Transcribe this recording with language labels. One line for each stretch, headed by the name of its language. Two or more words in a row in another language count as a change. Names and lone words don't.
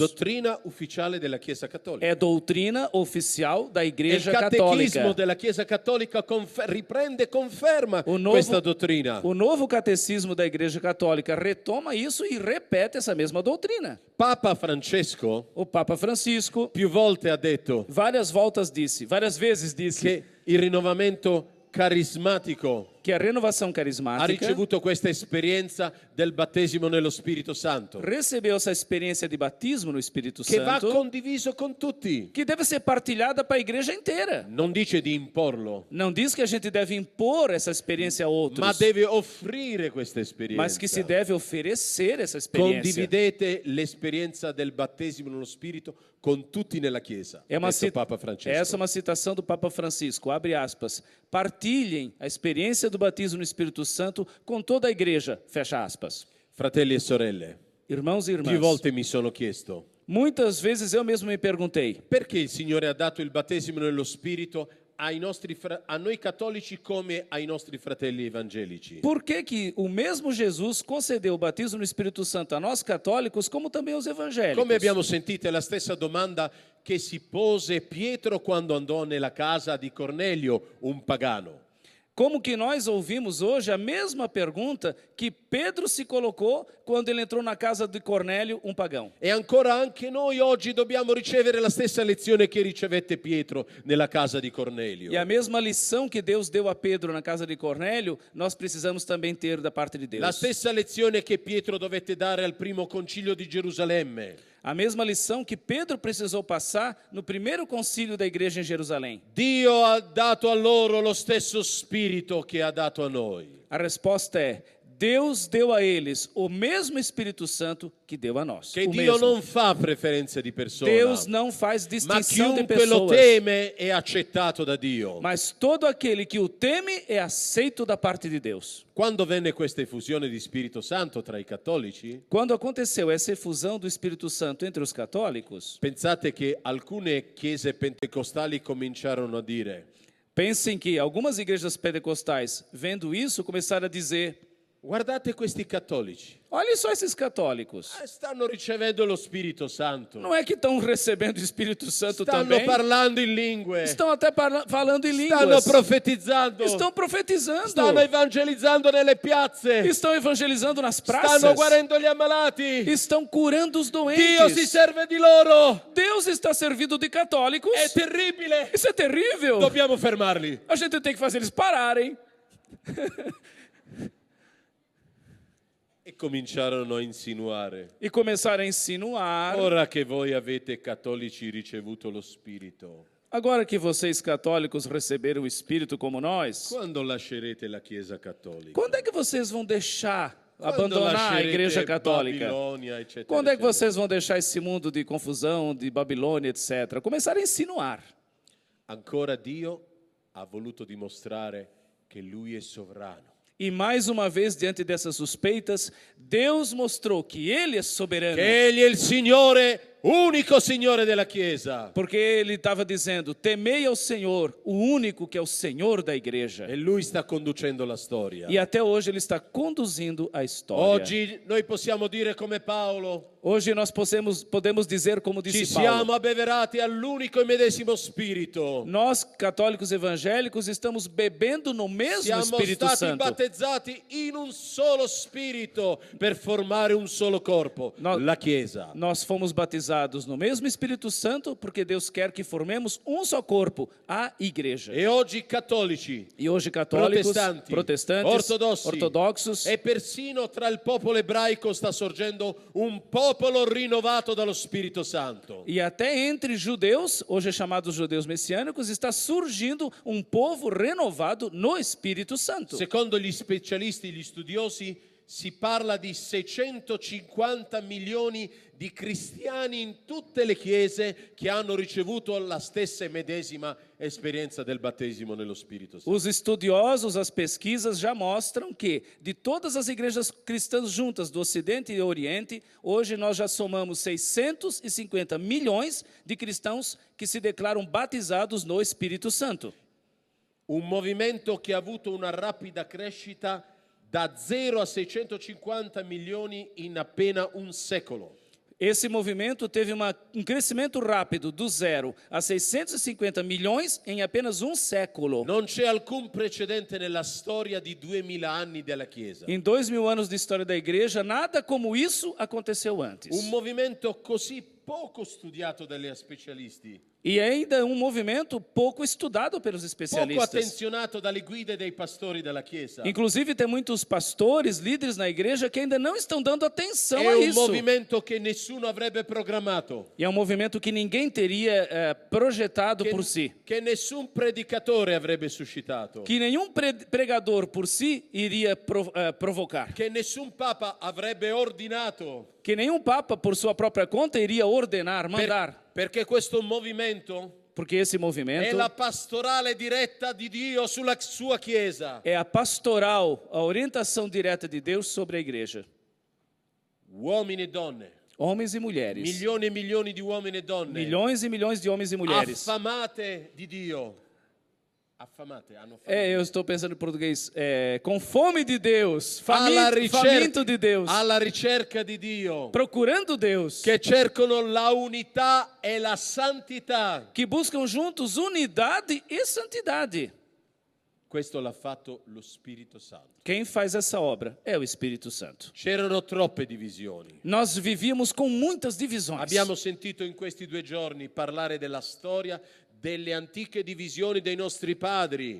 Italian: Dottrina ufficiale della Chiesa Cattolica.
Portuguese: É doutrina oficial da
Italian: E il
Portuguese: igreja
Italian: catechismo
Portuguese: católica.
Italian: della Chiesa Cattolica riprende e conferma
Portuguese: O
Italian: questa dottrina.
Portuguese: novo catecismo da igreja católica retoma isso e repete essa mesma doutrina.
Italian: Papa Francesco
Portuguese: O Papa Francisco
Italian: più volte ha detto
Portuguese: várias vezes disse
Italian: che il rinnovamento carismatico
Portuguese: que a renovação
Italian: ha
Portuguese: carismática
Italian: ricevuto questa esperienza del battesimo nello Spirito Santo,
Portuguese: recebeu essa experiência de batismo no Espírito
Italian: che va
Portuguese: Santo,
Italian: condiviso con tutti.
Portuguese: que deve ser partilhada para a igreja inteira.
Italian: Non dice di imporlo,
Portuguese: Não diz que a gente deve impor essa experiência a
Italian: ma
Portuguese: outros,
Italian: deve offrire questa
Portuguese: mas que se
Italian: esperienza.
Portuguese: deve oferecer essa experiência.
Italian: Condividete l'esperienza del battesimo nello Spirito con tutti nella Chiesa.
Portuguese: É uma,
Italian: Detto Papa Francesco.
Portuguese: essa é uma citação do Papa Francisco, abre aspas. Partilhem a experiência do batismo no Espírito Santo com toda a igreja, fecha aspas.
Italian: Fratelli e sorelle,
Portuguese: Irmãos e
Italian: più
Portuguese: irmãs,
Italian: volte mi sono chiesto
Portuguese: muitas vezes eu mesmo me perguntei,
Italian: perché il Signore ha dato il battesimo nello Spirito a noi cattolici come ai nostri fratelli evangelici.
Portuguese: por que o mesmo Jesus concedeu o batismo no Espírito Santo a nós católicos, como também aos evangélicos?
Italian: Come abbiamo sentito è la stessa domanda che si pose Pietro quando andò nella casa di Cornelio, un pagano.
Portuguese: Como que nós ouvimos hoje a mesma pergunta que Pedro se colocou quando ele entrou na casa de Cornélio, um pagão.
Italian: E ancora anche noi oggi dobbiamo ricevere la stessa lezione che ricevette Pietro nella casa di Cornelio.
Portuguese: E a mesma lição que Deus deu a Pedro na casa de Cornélio, nós precisamos também ter da parte de Deus.
Italian: La stessa lezione che Pietro dovette dare al primo concilio di Gerusalemme.
Portuguese: A mesma lição que Pedro precisou passar no primeiro concílio da igreja em Jerusalém.
Italian: Dio ha dato a loro lo stesso spirito che ha dato a noi.
Portuguese: A resposta é: Deus deu a eles o mesmo Espírito Santo que deu a nós.
Italian: Che
Portuguese: O
Italian: Dio
Portuguese: mesmo.
Italian: non fa preferenze di persona,
Portuguese: Deus não faz
Italian: ma
Portuguese: distinção de
Italian: chiunque lo
Portuguese: pessoas.
Italian: teme è accettato da Dio.
Portuguese: Mas todo aquele que o teme é aceito da parte de Deus.
Italian: Quando venne questa effusione di Spirito Santo tra i cattolici,
Portuguese: Quando aconteceu essa efusão do Espírito Santo entre os católicos,
Italian: pensate che alcune chiese pentecostali cominciarono a dire:
Portuguese: pensem que algumas igrejas pentecostais, vendo isso, começaram a dizer:
Italian: guardate questi cattolici,
Portuguese: olhem só esses católicos.
Italian: stanno ricevendo lo Spirito Santo,
Portuguese: Não é que estão recebendo o Espírito Santo
Italian: stanno
Portuguese: também?
Italian: parlando in lingue,
Portuguese: Estão até falando em
Italian: stanno
Portuguese: línguas.
Italian: profetizzando,
Portuguese: Estão profetizando.
Italian: stanno evangelizzando nelle piazze,
Portuguese: Estão evangelizando nas praças.
Italian: stanno guarendo gli ammalati.
Portuguese: Estão curando os
Italian: Dio si
Portuguese: doentes.
Italian: serve di loro.
Portuguese: Deus está servindo de católicos.
Italian: È terribile.
Portuguese: Isso é terrível.
Italian: Dobbiamo fermarli.
Portuguese: A gente tem que fazer eles pararem.
Italian: E cominciarono a insinuare:
Portuguese: E começaram a insinuar.
Italian: ora che voi avete cattolici ricevuto lo Spirito,
Portuguese: Agora que vocês católicos receberam o Espírito como nós,
Italian: quando lascerete la Chiesa cattolica?
Portuguese: quando é que vocês vão deixar,
Italian: Quando
Portuguese: abandonar a
Italian: lascerete
Portuguese: Igreja Católica?
Italian: Babilônia, eccetera,
Portuguese: Quando é que
Italian: eccetera?
Portuguese: vocês vão deixar esse mundo de confusão, de Babilônia, etc.? Começaram a insinuar.
Italian: Ancora Dio ha voluto dimostrare che Lui è sovrano,
Portuguese: E mais uma vez, diante dessas suspeitas, Deus mostrou que Ele é soberano.
Italian: che Egli è il Signore, unico Signore della Chiesa.
Portuguese: Porque Ele estava dizendo, temei ao Senhor, o único que é o Senhor da igreja.
Italian: E Lui sta conducendo la storia.
Portuguese: E até hoje Ele está conduzindo a história.
Italian: Oggi noi possiamo dire come Paolo:
Portuguese: Hoje nós podemos dizer, como
Italian: ci
Portuguese: disse Paulo,
Italian: siamo abbeverati all'unico e medesimo Spirito.
Portuguese: nós, católicos evangélicos, estamos bebendo no mesmo
Italian: Siamo
Portuguese: Espírito
Italian: stati
Portuguese: Santo.
Italian: battezzati in un solo spirito per formare un solo corpo,
Portuguese: No-
Italian: la Chiesa.
Portuguese: Nós fomos batizados no mesmo Espírito Santo porque Deus quer que formemos um só corpo, a igreja.
Italian: E oggi cattolici,
Portuguese: E hoje católicos,
Italian: protestanti,
Portuguese: protestantes,
Italian: ortodossi,
Portuguese: ortodoxos
Italian: e persino tra il popolo ebraico sta sorgendo un popolo rinnovato dallo Spirito Santo.
Portuguese: e até entre judeus, hoje chamados judeus messiânicos, está surgindo um povo renovado no Espírito Santo.
Italian: Secondo gli specialisti, gli studiosi, si parla di 650 milioni di cristiani in tutte le chiese che hanno ricevuto la stessa e medesima esperienza del battesimo nello Spirito Santo.
Portuguese: Os estudiosos, as pesquisas já mostram que, de todas as igrejas cristãs juntas do Ocidente e Oriente, hoje nós já somamos 650 milhões de cristãos que se declaram batizados no Espírito Santo.
Italian: Un movimento che ha avuto una rapida crescita da 0 a 650 milioni in appena un secolo.
Portuguese: Esse movimento teve um crescimento rápido, do 0 a 650 milhões em apenas um século.
Italian: Non c'è alcun precedente nella storia di 2000 anni della Chiesa.
Portuguese: Em 2000 anos de história da igreja, nada como isso aconteceu antes.
Italian: Un movimento così poco studiato dagli specialisti,
Portuguese: E ainda um movimento pouco estudado pelos
Italian: poco
Portuguese: especialistas.
Italian: attenzionato dalle guide dei pastori della Chiesa.
Portuguese: Inclusive, tem muitos pastores, líderes na igreja que ainda não estão dando atenção
Italian: È
Portuguese: a
Italian: un
Portuguese: isso.
Italian: movimento che nessuno avrebbe programmato,
Portuguese: E é um movimento que ninguém teria projetado por si.
Italian: che nessun predicatore avrebbe suscitato,
Portuguese: Que nenhum pregador por si iria provocar.
Italian: che nessun papa avrebbe ordinato.
Portuguese: Que nenhum papa, por sua própria conta, iria ordenar, mandar.
Italian: Perché questo movimento
Portuguese: Porque esse
Italian: è
Portuguese: movimento
Italian: la pastorale diretta di Dio sulla sua Chiesa.
Portuguese: é a pastoral, a orientação direta de Deus sobre a igreja.
Italian: Uomini e donne,
Portuguese: Homens e mulheres.
Italian: milioni e milioni di uomini e donne,
Portuguese: Milhões e milhões de homens e mulheres.
Italian: affamate di Dio. Affamate, hanno fame.
Portuguese: Eu estou pensando em português. Com fome de Deus,
Italian: alla
Portuguese: faminto de Deus,
Italian: alla ricerca di Dio,
Portuguese: procurando Deus,
Italian: che cercano la unità e la santità.
Portuguese: que buscam juntos unidade e santidade.
Italian: Questo l'ha fatto lo Spirito Santo.
Portuguese: Quem faz essa obra é o Espírito Santo.
Italian: C'erano troppe divisioni.
Portuguese: Nós vivíamos com muitas divisões.
Italian: Abbiamo sentito in questi 2 giorni parlare della storia delle antiche divisioni dei nostri padri.